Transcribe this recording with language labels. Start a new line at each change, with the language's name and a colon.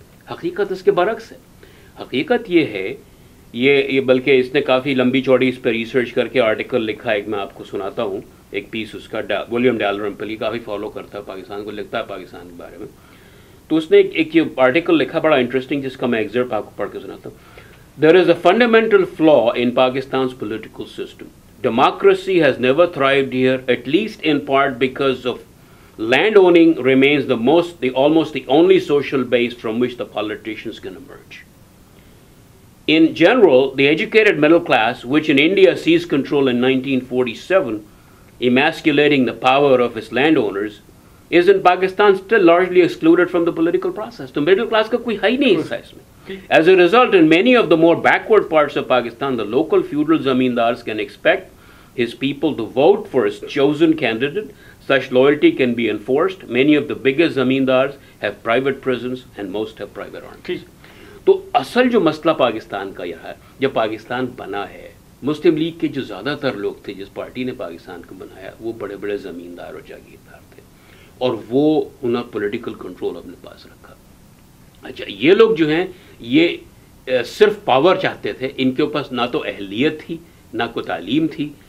Urdu: حقیقت اس کے برعکس ہے. حقیقت یہ ہے، یہ بلکہ اس نے کافی لمبی چوڑی اس پہ ریسرچ کر کے آرٹیکل لکھا ہے. ایک میں آپ کو سناتا ہوں ایک پیس اس کا. ولیم ڈیلرمپلی کافی فالو کرتا ہے پاکستان کو، لکھتا ہے پاکستان کے بارے میں. تو اس نے ایک آرٹیکل لکھا بڑا انٹرسٹنگ، جس کا میں ایگزرپٹ آپ کو پڑھ کے سناتا ہوں.
English: There is a fundamental flaw in Pakistan's political system. Democracy has never thrived here, at least in part because of land owning remains almost the only social base from which the politicians can emerge. In general, the educated middle class, which in India seized control in 1947, emasculating the power of its landowners, is in Pakistan still largely excluded from the political process. The middle class
Urdu: ka koi hai nahi hissa isme.
English: As a result, in many of the more backward parts of Pakistan, the local feudal zamindars can expect his people to vote for his chosen candidate. Such loyalty can be enforced. Many of the biggest zamindars have private prisons and most have private armies.
Urdu: تو اصل جو مسئلہ پاکستان کا یہ ہے، جب پاکستان بنا ہے، مسلم لیگ کے جو زیادہ تر لوگ تھے جس پارٹی نے پاکستان کو بنایا، وہ بڑے بڑے زمیندار اور جاگیردار تھے، اور وہ انہوں نے پولیٹیکل کنٹرول اپنے پاس رکھا. اچھا یہ لوگ جو ہیں یہ صرف پاور چاہتے تھے، ان کے پاس نہ تو اہلیت تھی نہ کوئی تعلیم تھی.